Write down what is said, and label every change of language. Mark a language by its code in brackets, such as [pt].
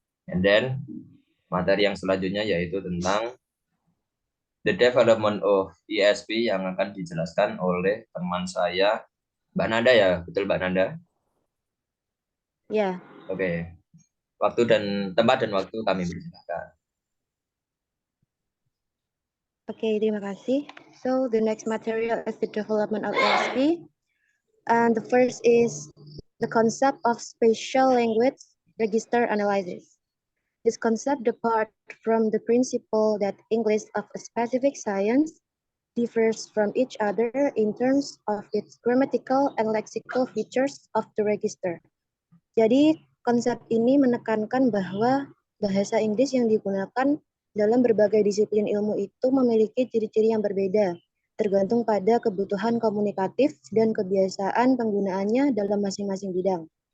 [en] And then [id] materi yang selanjutnya yaitu tentang [en] the development of ESP [id] yang akan dijelaskan oleh teman saya, Mbak Nanda ya, betul Mbak Nanda? Ya. Oke. Waktu dan tempat dan waktu kami persilakan. Okay, terima kasih. [en] So the next material is the development of ESP. And the first is the concept of spatial language register analysis. This concept departs from the principle that English of a specific science differs from each other in terms of its grammatical and lexical features of the register. [id] Jadi konsep ini menekankan bahwa bahasa Inggris yang digunakan dalam berbagai disiplin ilmu itu memiliki ciri-ciri yang berbeda, tergantung pada kebutuhan komunikatif dan kebiasaan penggunaannya dalam masing-masing bidang.